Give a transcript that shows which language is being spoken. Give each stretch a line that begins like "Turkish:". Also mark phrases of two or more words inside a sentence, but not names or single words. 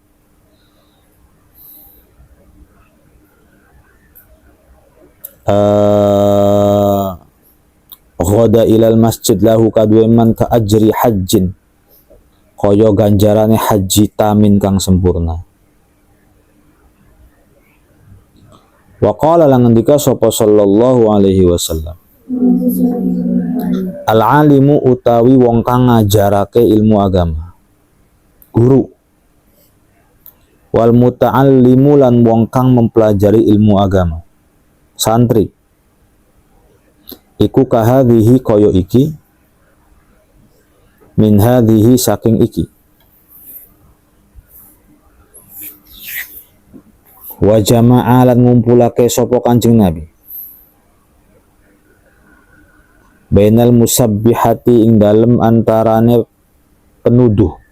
Arabic: خطا إلى المسجد له kadue من كأجر حج
Javanese: kaya ganjarane haji
Arabic: tamin
Javanese: kang sempurna.
Arabic: وقال
Javanese: lan ngendika sapa
Arabic: صلى الله عليه وسلم, العالم
Javanese: utawi wong kang ngajarake ilmu agama, guru,
Arabic: والمتعلم
Javanese: lan wong kang mempelajari ilmu agama, santri, iku kahadhihi kaya iki,
Arabic: من هذه
Javanese: saking iki,
Arabic: وجمع
Javanese: lan ngumpulake sapa Kanjeng Nabi
Arabic: بين المسبحات
Javanese: ing dalem antarane penuduh,